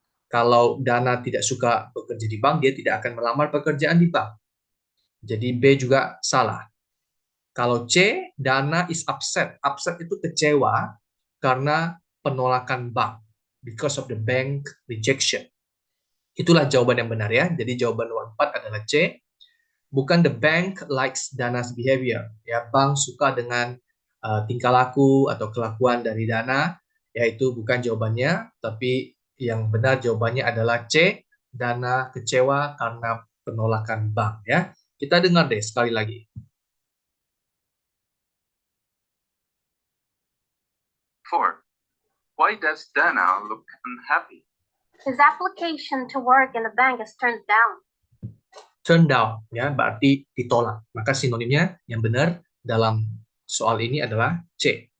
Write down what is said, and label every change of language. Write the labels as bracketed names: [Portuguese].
[Indonesian] Kalau Dana tidak suka bekerja di bank, dia tidak akan melamar pekerjaan di bank. Jadi B juga salah. Kalau C, [English] Dana is upset. [Indonesian] Upset itu kecewa karena penolakan bank. [English] Because of the bank rejection. [Indonesian] Itulah jawaban yang benar ya. Jadi jawaban nomor 4 adalah C. [English] Bukan the bank likes Dana's behavior. [Indonesian] Ya, bank suka dengan tingkah laku atau kelakuan dari Dana. Yaitu bukan jawabannya, tapi yang benar jawabannya adalah C. Dana kecewa karena penolakan bank ya. Kita dengar deh sekali lagi. [English] Four. Why does Dana look unhappy? His application to work in the bank is turned down. Turn down [Indonesian] ya, berarti ditolak. Maka sinonimnya yang benar dalam soal ini adalah C.